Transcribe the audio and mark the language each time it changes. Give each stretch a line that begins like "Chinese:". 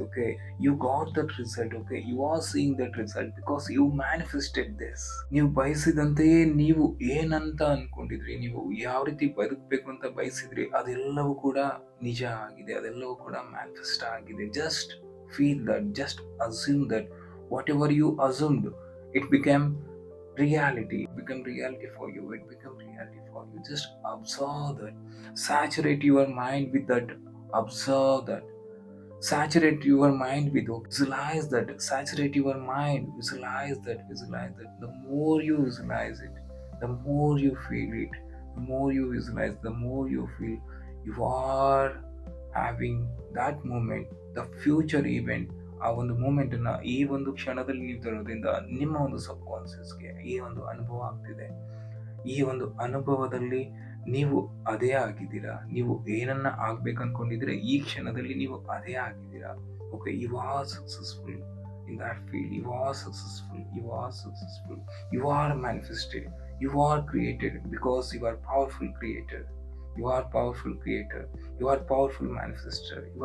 English: Okay, you got that result. Okay, you are seeing that result because you manifested this.
Kannada: ನೀವು ಬಯಸಿದಂತೆಯೇ ನೀವು ಏನಂತ ಅನ್ಕೊಂಡಿದ್ರಿ, ನೀವು ಯಾವ ರೀತಿ ಬದುಕಬೇಕು ಅಂತ ಬಯಸಿದ್ರಿ, ಅದೆಲ್ಲವೂ ಕೂಡ ನಿಜ ಆಗಿದೆ. ಅದೆಲ್ಲವೂ ಕೂಡ ಮ್ಯಾನಿಫೆಸ್ಟ್ ಆಗಿದೆ.
English: Just feel that, just assume that. Whatever you assumed, it became reality for you. Just observe that. Saturate your mind with that. Observe that. Saturate your mind with. Visualize that. Saturate your mind. Visualize that. The more you visualize it, the more you feel it. The more you visualize, the more you feel. You are having that moment, the future event.
Kannada: ಆ ಒಂದು moment ಅನ್ನ ಈ ಒಂದು ಕ್ಷಣದಲ್ಲಿ ನೀವು ತರೋದ್ರಿಂದ ನಿಮ್ಮ ಒಂದು ಸಬ್ ಕಾನ್ಸಿಯಸ್ಗೆ ಈ ಒಂದು ಅನುಭವ ಆಗ್ತಿದೆ. ಈ ಒಂದು ಅನುಭವದಲ್ಲಿ ನೀವು ಅದೇ ಆಗಿದ್ದೀರಾ. ನೀವು ಏನನ್ನ ಆಗ್ಬೇಕು ಅನ್ಕೊಂಡಿದ್ರೆ ಈ ಕ್ಷಣದಲ್ಲಿ ನೀವು ಅದೇ ಆಗಿದ್ದೀರಾ.
English: Okay, you are successful in that field. You are successful. You are manifested. You are created because you are powerful creator. You are powerful creator. You are powerful manifester.